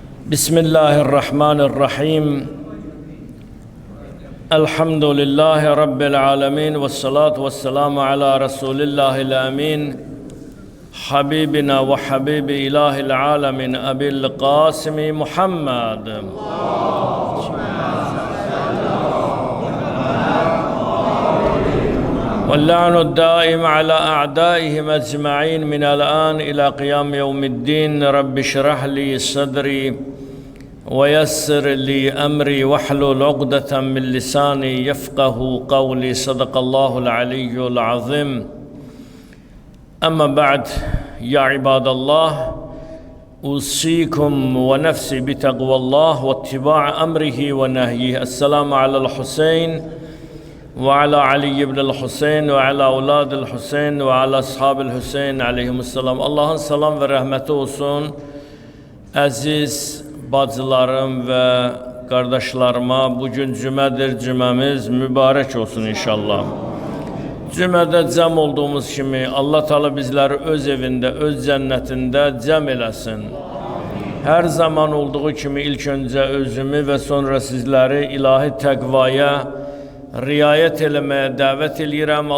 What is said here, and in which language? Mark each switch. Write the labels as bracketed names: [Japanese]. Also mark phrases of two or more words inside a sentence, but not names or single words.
[Arabic] بسم الله الرحمن الرحيم. الحمد لله رب العالمين. والصلاة والسلام على رسول الله الأمين. حبيبنا وحبيب إله العالمين. أبي القاسم محمد. واللعن الدائم على أعدائهم أجمعين من الآن إلى قيام يوم الدين. رب اشرح لي صدري ويسر لي أمري واحلل عقدة من لساني يفقه قولي. صدق الله العلي العظيم. أما بعد يا عباد الله، أوصيكم ونفسي بتقوى الله واتباع أمره ونهيه. السلام على الحسين وعلى علي بن الحسين وعلى أولاد الحسين وعلى أصحاب الحسين عليهم السلام. [Azerbaijani] Allah'ın salam ve rahmeti olsun. Aziz bacılarım ve kardeşlerime, bugün cümədir, cüməmiz mübarek olsun inşallah. Cümədə cəm olduğumuz kimi Allah Teala bizləri öz evində, öz cənnətində cəm eləsin. Hər zaman olduğu kimi ilk öncə özümü və sonra sizləri ilahi təqvaya riayət eləməyə dəvət eləyirəm.